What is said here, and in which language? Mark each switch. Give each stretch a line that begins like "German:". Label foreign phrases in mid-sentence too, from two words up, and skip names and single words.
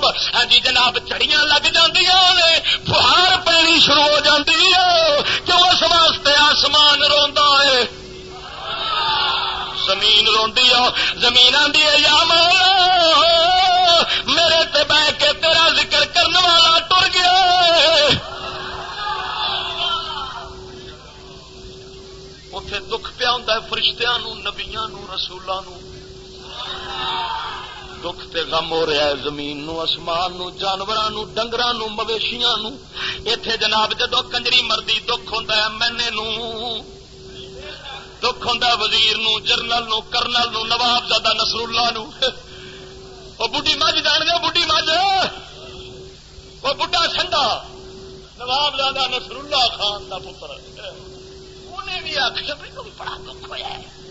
Punjabi: ہاں جی جناب چڑیاں لگ جاندیاں نے، فہار پینی شروع ہو جاندی ہے. کیوں؟ اس واسطے آسمان روندا ہے، زمین روندی ہے. زمین آندی ہے یا مولا میرے تے بہ کے تیرا ذکر کرنے والا ٹر گیا. اتے دکھ پیا ہوں فرشتیاں نو، نبیاں نو، رسولاں نو. دکھ تے غم ہو رہا ہے زمین نو، آسمان نو، جانوراں نو، ڈنگراں نو، مویشیاں نو. ایتھے جناب جدو کنجری مردی دکھ ہوندا ہے مینے نو، دکھ ہوندا وزیر نو، جرنل نو، کرنل نو، نواب زادہ نصر اللہ نو. وہ بڈھی مجھ جان گے، بڈھی مجھ وہ بڈھا سنڈا نواب زادہ نصر اللہ خان دا پتر انہیں بھی آخیا بڑا دکھ ہوا ہے.